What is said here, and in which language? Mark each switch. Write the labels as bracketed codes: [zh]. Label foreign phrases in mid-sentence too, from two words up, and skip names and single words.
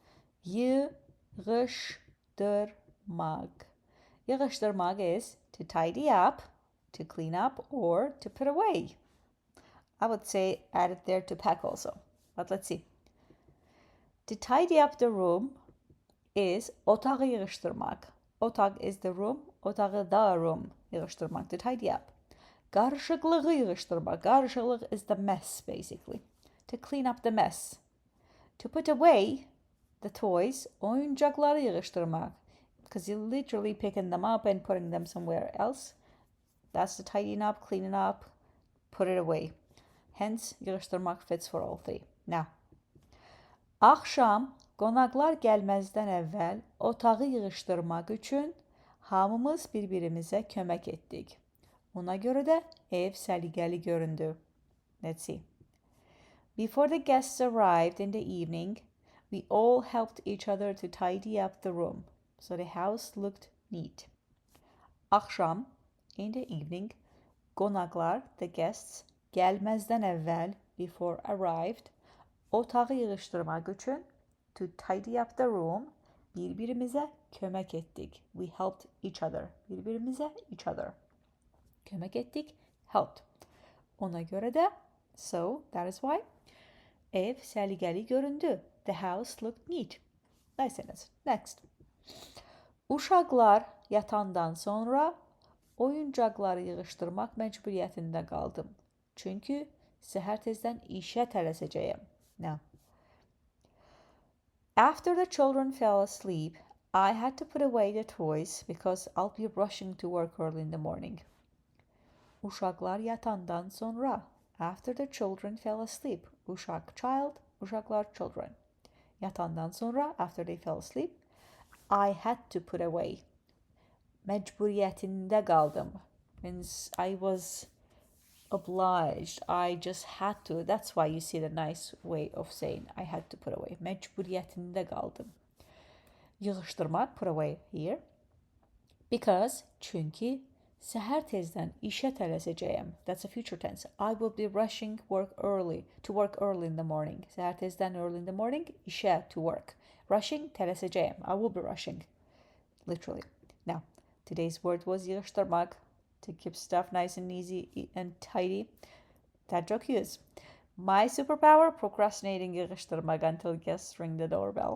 [en] Yığıştırmak. Yığıştırmak is to tidy up, to clean up, or to put away. I would say add it there to pack also. But let's see. To tidy up the room is [az] otağı yığıştırmak. [en] Otaq is the room, [az] otağı da [en] room yığıştırmak, to tidy up. [az] Qarışıqlığı yığıştırmak. [en] Qarışıqlıq is the mess basically. To clean up the mess. To put away the toys, [az] oyuncakları yığıştırmak. [en] Because you're literally picking them up and putting them somewhere else. That's the tidying up, cleaning up, put it away. Hence, yığıştırmak fits for all three. Now, [az] akşam qonaqlar gəlməzdən əvvəl otağı yığışdırmaq üçün hamımız bir-birimizə kömək etdik. Ona görə də ev səliqəli göründü. [en] Let's see. Before the guests arrived in the evening, we all helped each other to tidy up the room, so the house looked neat. Akşam, in the evening, qonaqlar, the guests, [az] gəlməzdən əvvəl, [en] before arrived, [az] otağı yığışdırmaq üçün, [en] to tidy up the room, [az] bir-birimizə kömək etdik. [en] We helped each other. Bir-birimizə each other. [az] Kömək etdik, helped. Ona görə də, [en] so, that is why, [az] ev səliqəli göründü. [en] The house looked neat. Nice sentence. Next. [az] Uşaqlar yatandan sonra oyuncaqları yığışdırmaq məcburiyyətində qaldım. Çünki səhər tezdən işə tələsəcəyəm. [en] Now, after the children fell asleep, I had to put away the toys because I'll be rushing to work early in the morning. [az] Uşaqlar yatandan sonra, [en] after the children fell asleep. Uşaq, child, uşaqlar, children. [az] Yatandan sonra, [en] after they fell asleep, I had to put away. [az] Məcburiyyətində qaldım. [en] Means I was obliged. I just had to. That's why you see the nice way of saying I had to put away. [az] Məcburiyyətində qaldım. Yığışdırmaq, [en] put away here. Because, [az] çünki səhər tezdən işə tələsəcəyəm. [en] That's a future tense. I will be rushing to work early in the morning. [az] Səhər tezdən [en] early in the morning, işə, to work. Rushing, tələsəcəyəm. I will be rushing. Literally. Now, today's word was yığışdırmaq, to keep stuff nice and easy and tidy. That joke is. My superpower, procrastinating yığışdırmaq until guests ring the doorbell.